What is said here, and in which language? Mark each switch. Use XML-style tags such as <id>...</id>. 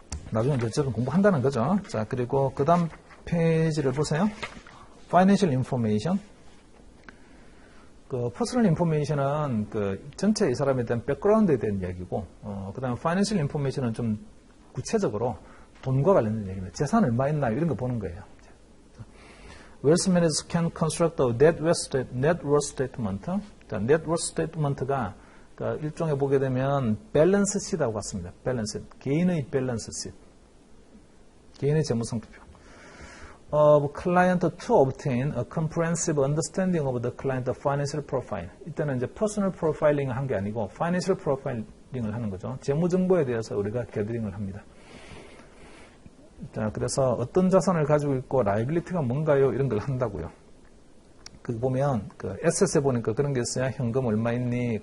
<ko>나중에 어쨌든 공부한다는 거죠. 자, 그리고 그 다음 페이지를 보세요.</ko> <en>Financial Information.</en> <ko>그 Personal Information은 그 전체 이 사람에 대한 백그라운드에 대한 이야기고, 그 다음에 Financial Information은 좀 구체적으로 돈과 관련된 얘기입니다. 재산 얼마 있나 이런 거 보는 거예요.</ko> <en>Wealth managers can construct a net worth statement.</en> <ko>자, net worth statement가 그러니까 일종의 보게 되면 밸런스 시트하고 같습니다. 밸런스, 개인의 밸런스 시트, 개인의 재무상태표.</ko> <en>Of client to obtain a comprehensive understanding of the client's financial profile.</en> <ko>이때는 이제 personal profiling을 한 게 아니고 financial profiling을 하는 거죠. 재무 정보에 대해서 우리가 게더링을 합니다. 자, 그래서 어떤 자산을 가지고 있고 라이빌리티가 뭔가요? 이런 걸 한다고요. 그 보면 그 에셋에 보니까 그런 게 있어요. 현금 얼마 있니?</ko>